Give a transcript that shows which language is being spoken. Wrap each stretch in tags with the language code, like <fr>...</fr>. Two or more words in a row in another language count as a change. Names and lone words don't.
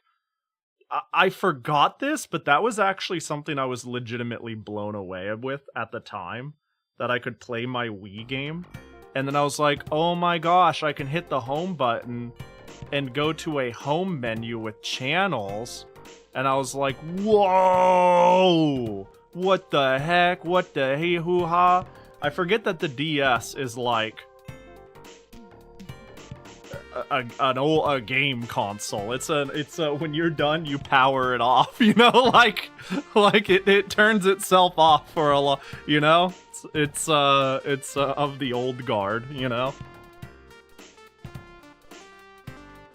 <en>I forgot this, but that was actually something I was legitimately blown away with at the time. That I could play my Wii game. And then I was like, oh my gosh, I can hit the home button and go to a home menu with channels. And I was like, whoa! What the heck? What the hey hoo ha? I forget that the DS is like a game console. It's a when you're done you power it off, you know, like it turns itself off for a lot, you know. It's of the old guard, you know.</en>